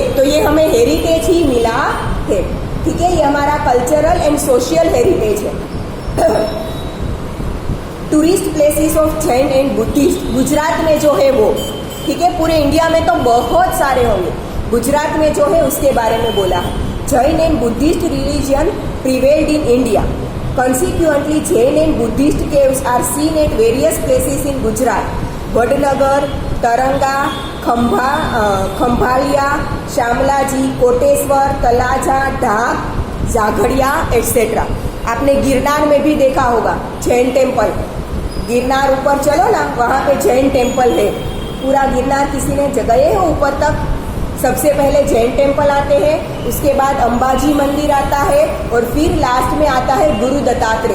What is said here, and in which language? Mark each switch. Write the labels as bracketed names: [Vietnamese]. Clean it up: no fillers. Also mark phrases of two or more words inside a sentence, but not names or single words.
[Hindi] तो ये हमें हेरिटेज ही मिला है. ठीक है, ये हमारा [English] cultural and social heritage [Hindi] है. [English] Tourist places of Jain and Buddhist [Hindi] गुजरात में जो है वो. ठीक है, पूरे इंडिया में तो बहुत सारे होंगे, गुजरात में जो है उसके बारे में बोला. [English] Jain and Buddhist religion prevailed in India. Consequently, Jain and Buddhist caves are seen at various places in Gujarat. [Hindi] वडनगर, तरंगा, खंभालिया, शामलाजी, कोटेश्वर, तलाजा, ढाक, जाघड़िया एटसेट्रा. आपने गिरनार में भी देखा होगा [English] Jain temple. [Hindi] गिरनार ऊपर चलो ना, वहाँ पे [English] Jain temple [Hindi] है. पूरा गिरनार किसी ने गए हो ऊपर तक? सबसे पहले [English] Jain temple [Hindi] आते हैं, उसके बाद अंबाजी मंदिर आता है और फिर लास्ट में आता है गुरु दत्तात्रेय.